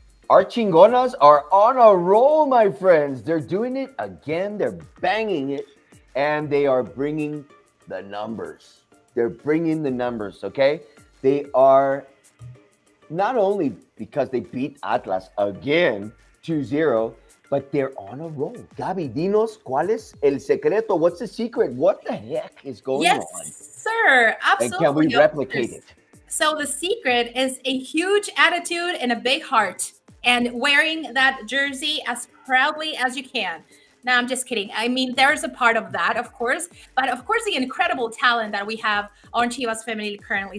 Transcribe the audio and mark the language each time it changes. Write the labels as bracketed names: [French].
[English] Our chingonas are on a roll, my friends. They're doing it again. They're banging it. And they are bringing the numbers. They're bringing the numbers, okay? They are not only because they beat Atlas again 2-0, but they're on a roll. [Spanish] Gabi, dinos, ¿cuál es el secreto? [English] What's the secret? What the heck is going on? Yes, sir. Absolutely. And can we replicate it? So the secret is a huge attitude and a big heart, and wearing that jersey as proudly as you can. No, I'm just kidding. I mean, there's a part of that, of course, but of course, the incredible talent that we have on Chivas Femenil currently.